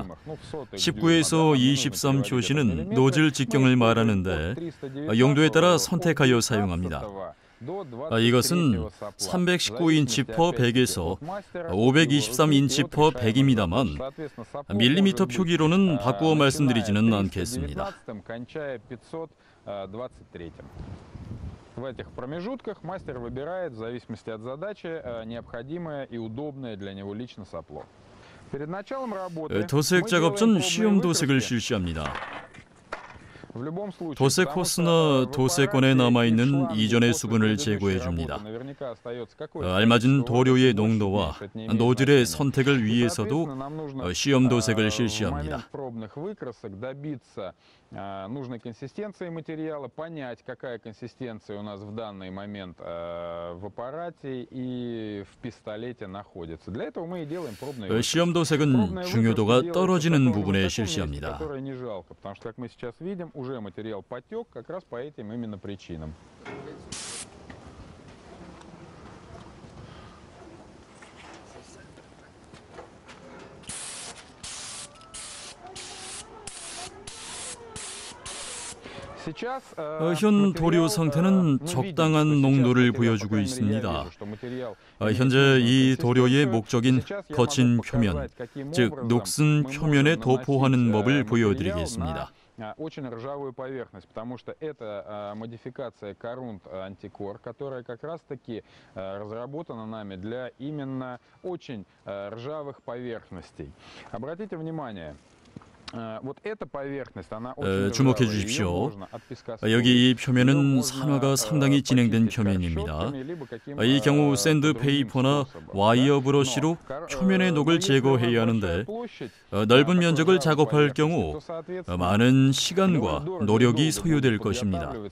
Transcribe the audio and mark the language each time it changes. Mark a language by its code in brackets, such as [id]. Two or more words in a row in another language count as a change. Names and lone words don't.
[ko] 19에서 23 표시는 노즐 직경을 말하는데 용도에 따라 선택하여 사용합니다. 이것은 319인치 per 100에서 523인치 per 100입니다만 밀리미터 표기로는 바꾸어 말씀드리지는 않겠습니다. [ru] В этих промежутках мастер выбирает, в зависимости от задачи, необходимое и удобное для него лично сопло. Перед началом работы [ko] 도색 작업 전 시험 도색을 실시합니다. 도색 호스나 도색건에 남아있는 이전의 수분을 제거해 줍니다. 알맞은 도료의 농도와 노즐의 선택을 위해서도 시험 도색을 실시합니다. [ru] нужной консистенции материала, понять, какая консистенция у нас в данный момент в аппарате и в пистолете находится. Для этого мы и делаем пробные выкройки. [ko] 시험 도색은 중요도가 떨어지는 부분에 실시합니다. [ru] Которое не жалко, потому что, как мы сейчас видим, уже материал потек как раз по этим именно причинам. [ko] 현 도료 상태는 적당한 농도를 보여주고 있습니다. 현재 이 도료의 목적인 거친 표면, 즉 녹슨 표면에 도포하는 법을 보여드리겠습니다. [ru] Очень ржавую поверхность, потому что это модификация Корунд Антикор, которая как раз-таки разработана нами для именно очень ржавых поверхностей. Обратите внимание. [ko] 주목해 주십시오. 여기 이 표면은 산화가 상당히 진행된 표면입니다. 이 경우 샌드페이퍼나 와이어 브러쉬로 표면의 녹을 제거해야 하는데 넓은 면적을 작업할 경우 많은 시간과 노력이 소요될 것입니다.